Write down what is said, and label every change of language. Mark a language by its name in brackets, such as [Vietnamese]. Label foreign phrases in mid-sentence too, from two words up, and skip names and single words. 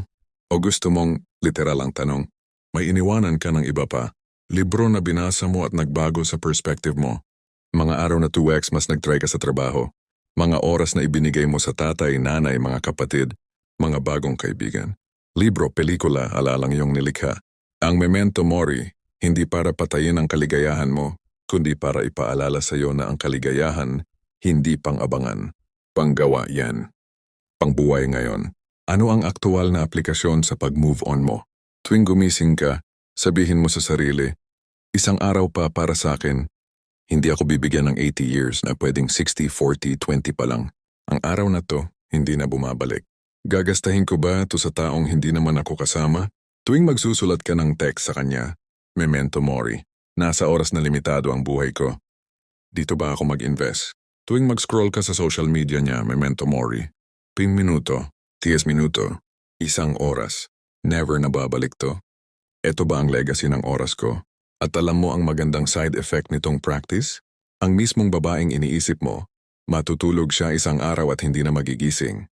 [Filipino] O gusto mong, literal ang tanong, may iniwanan ka ng iba pa, libro na binasa mo at nagbago sa perspective mo, mga araw na 2x mas nag-try ka sa trabaho, mga oras na ibinigay mo sa tatay, nanay, mga kapatid, mga bagong kaibigan. Libro, pelikula, alalang iyong nilikha. Ang [Latin] memento mori, [Filipino] hindi para patayin ang kaligayahan mo, kundi para ipaalala sa iyo na ang kaligayahan, hindi pang-abangan. Panggawa yan. Pangbuhay ngayon. Ano ang aktual na aplikasyon sa pag-move on mo? Tuwing gumising ka, sabihin mo sa sarili, isang araw pa para sa akin. Hindi ako bibigyan ng 80 years na pwedeng 60, 40, 20 pa lang. Ang araw na to, hindi na bumabalik. Gagastahin ko ba ito sa taong hindi naman ako kasama? Tuwing magsusulat ka ng text sa kanya, [Latin] memento mori, [Filipino] nasa oras na limitado ang buhay ko. Dito ba ako mag-invest? Tuwing mag-scroll ka sa [English] social media [Filipino] niya, [Latin] memento mori, [Filipino] 5 minuto, 10 minuto, 1 oras, never na babalik to. Ito ba ang legacy ng oras ko? At alam mo ang magandang [English] side effect [Filipino] nitong practice? Ang mismong babaeng iniisip mo, matutulog siya 1 araw at hindi na magigising.